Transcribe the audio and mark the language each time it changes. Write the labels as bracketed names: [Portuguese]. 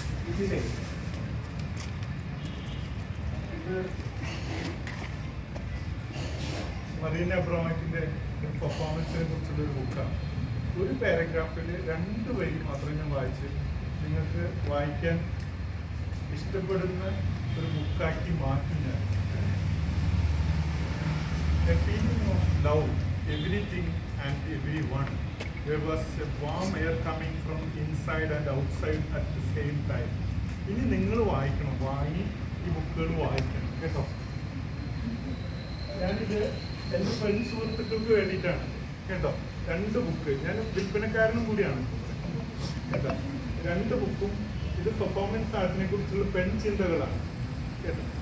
[Malayalam] ഇതിലെ ഇത് മറീന അബ്രാമറ്റിന്റെ പെർഫോമൻസിനെ കുറിച്ചുള്ള ഒരു ബുക്കാണ്. ഒരു പാരഗ്രാഫിൽ 2 വരി മാത്രം ഞാൻ വായിച്ച് നിങ്ങൾക്ക് വായിക്കാൻ ഇഷ്ടപ്പെടുന്ന ഒരു ബുക്കാക്കി മാറ്റി ഞാൻ. [English] A feeling of love, everything and everyone. There was a warm air coming from inside and outside at the same time. [Malayalam] ഇനി നിങ്ങൾ വായിക്കണം, വാങ്ങി ഈ ബുക്കുകൾ വായിക്കണം കേട്ടോ. ഞാനിത് എൻ്റെ ഫ്രണ്ട്സ് സുഹൃത്തുക്കൾക്ക് വേണ്ടിയിട്ടാണ് കേട്ടോ. 2 ബുക്ക്, ഞാൻ വിൽപ്പനക്കാരനും കൂടിയാണ് കേട്ടോ. 2 ബുക്കും ഇത് പെർഫോമൻസ് ആർട്ടിനെ കുറിച്ചുള്ള പെൺചിന്തകളാണ് കേട്ടോ.